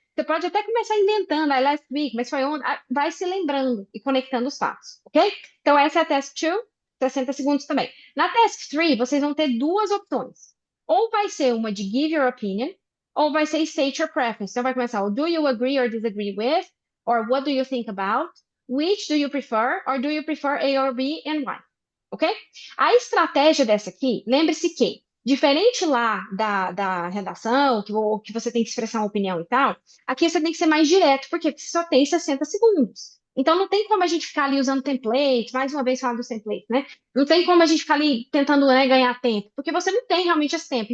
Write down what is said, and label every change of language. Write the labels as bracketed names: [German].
[Portuguese] Você pode até começar inventando, [English] I last week, [Portuguese] mas foi ontem. Vai se lembrando e conectando os fatos, ok? Então, essa é a task 2, 60 segundos também. Na task 3, vocês vão ter duas opções. Ou vai ser uma de [English] give your opinion, [Portuguese] ou vai ser [English] state your preference. [Portuguese] Então, vai começar o [English] do you agree or disagree with, or what do you think about? Which do you prefer, or do you prefer A or B and why? Ok? [Portuguese] A estratégia dessa aqui, lembre-se que, diferente lá da redação, que você tem que expressar uma opinião e tal, aqui você tem que ser mais direto, por quê? Porque você só tem 60 segundos. Então não tem como a gente ficar ali usando template, mais uma vez falando dos templates, né? Não tem como a gente ficar ali tentando, né, ganhar tempo, porque você não tem realmente esse tempo.